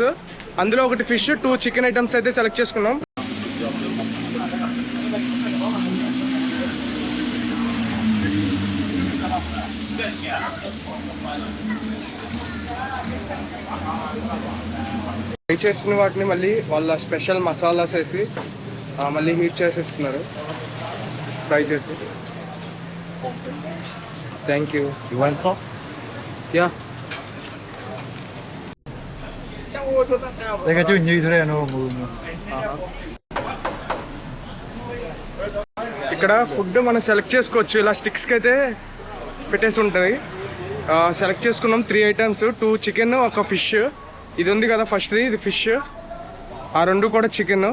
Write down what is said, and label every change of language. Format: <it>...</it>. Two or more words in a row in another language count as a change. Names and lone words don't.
<te>అందులో ఒకటి ఫిష్, 2</te> <en>chicken items</en> <te>అయితే సెలెక్ట్ చేసుకున్నాం. ఫ్రై చేసిన వాటిని మళ్ళీ వాళ్ళ</te> <en>special masalas</en> <te>వేసి మళ్ళీ హీట్ చేసేస్తున్నారు ఫ్రై చేసి.</te> <en>thank you. ya</en> <ko>내가 좀 얘기 들어야 너 뭐.</ko> <te>ఇక్కడ ఫుడ్ మనం సెలెక్ట్ చేసుకోవచ్చు. ఇలా స్టిక్స్కి అయితే పెట్టేసి ఉంటుంది. సెలెక్ట్ చేసుకున్నాం 3</te> <en>items, 2 chicken, 1 fish.</en> <te>ఇది ఉంది కదా ఫస్ట్ది, ఇది ఫిష్. ఆ 2 కూడా చికెన్.</te>